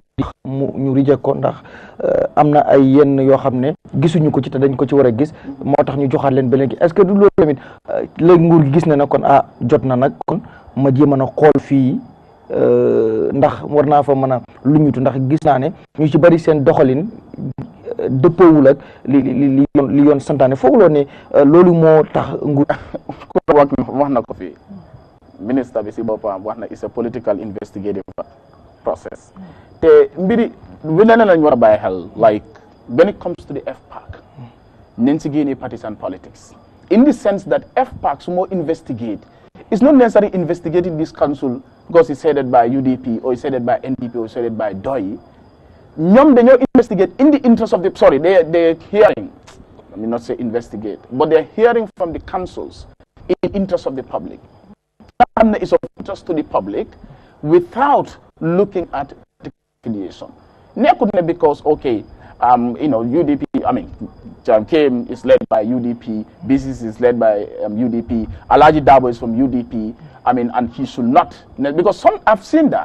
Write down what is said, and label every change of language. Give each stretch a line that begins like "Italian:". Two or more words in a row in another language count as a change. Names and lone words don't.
Wolof: tax ñu reject ko ndax am na ay yenn yoo xam ne gisuñu ko ci te dañ ko ci war a gis moo tax ñu joxaat leen ba léegi
French: est-ce que
Wolof: du loolu tamit léegi nguur gi gis na ne kon jot na nag kon ma jéem a xool fii ndax war naa fa mën a luñutu ndax gis naa ne ñu ci bari seen doxalin dëppoowul ak li yoon santaane fooguloo ne loolu moo tax nguur wax na ko fii ministre bi si boppam wax na
English: it's a political investigative process
Wolof: te mbiri bi leneen lañ war a bàyyi
English: xel like when it comes to the FPAC
Wolof: nañ si génne
English: partisan politics in the sense that FPAC
Wolof: su moo
English: investigate it's not necessarily investigating this council because it's headed by UDP or it's headed by NDP or it's headed by DOI
Wolof: ñoom dañoo
English: investigate in the interest of the they're hearing, let me not say investigate, but they're hearing from the councils in the interest of the public. And it's of interest to the public without looking at the affiliation. Because, okay, UDP, KM is led by UDP, BCC is led by UDP, Alaji Dabo is from UDP, and he should not, because I've seen that.